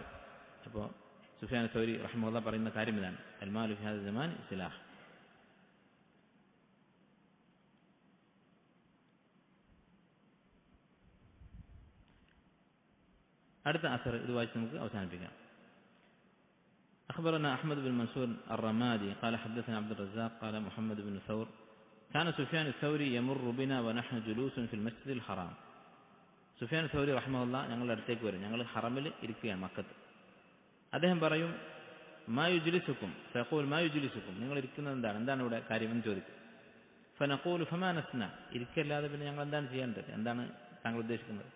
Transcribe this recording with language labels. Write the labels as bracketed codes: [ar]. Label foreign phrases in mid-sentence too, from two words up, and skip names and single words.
[ml] അപ്പോൾ സുഫിയാൻ സൗരി റഹ്മത്തുള്ളാഹി പറയുന്ന കാര്യം ഇതാണ്, [ar] المال في هذا الزمان سلاح. [ml] അടുത്ത അസർ ഇത് വായിച്ച് നമുക്ക് അവസാനിപ്പിക്കാം. [ar] أخبرنا أحمد بن منصور الرمادي قال حدثنا عبد الرزاق قال محمد بن ثور كان سفيان الثوري يمر بنا ونحن جلوس في المسجد الحرام. [ml] സുഫിയാൻ സൗരി റഹ്മത്തുള്ളാഹി ഞങ്ങളുടെ അടുത്തേക്ക് വരും, ഞങ്ങൾ ഹറമിൽ ഇരിക്കുകയാണ് മക്കത്ത്. അദ്ദേഹം പറയും, [ar] ما يجلسكم فيقول ما يجلسكم, [ml] നിങ്ങൾ ഇരിക്കുന്നത് എന്താണ് ഇവിടെ കാര്യമെന്ന് ചോദിക്കും. [ar] فنقول فما نصنع, [ml] ഇരിക്കല്ലാതെ പിന്നെ ഞങ്ങൾ എന്താണ് ചെയ്യേണ്ടത്, എന്താണ് താങ്കൾ ഉദ്ദേശിക്കുന്നത്?